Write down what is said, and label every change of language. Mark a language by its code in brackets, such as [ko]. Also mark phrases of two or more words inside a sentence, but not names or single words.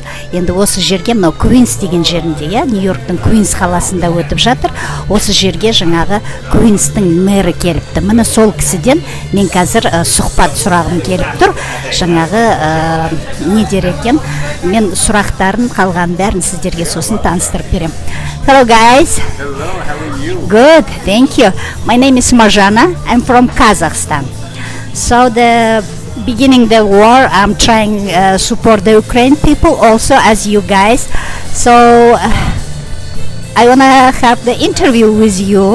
[kk] Енді осы жерге мынау Квинс деген жерінде, Нью-Йорктың Квинс қаласында өтіп жатыр. Осы жерге жаңағы Квинстің мэрі келіпті. Міне сол кісіден мен қазір сұхбат сұрағым келіп тұр. Жаңағы не дер екен? Мен сұрақтарын қалған бәрін сіздерге сосын таныстырып берем. [en] Hello guys. Hello, how are you? Good, thank you. My name is Marjana. I'm from Kazakhstan. So the beginning the war, I'm trying support the Ukraine people also as you guys. So I wanna have the interview with you.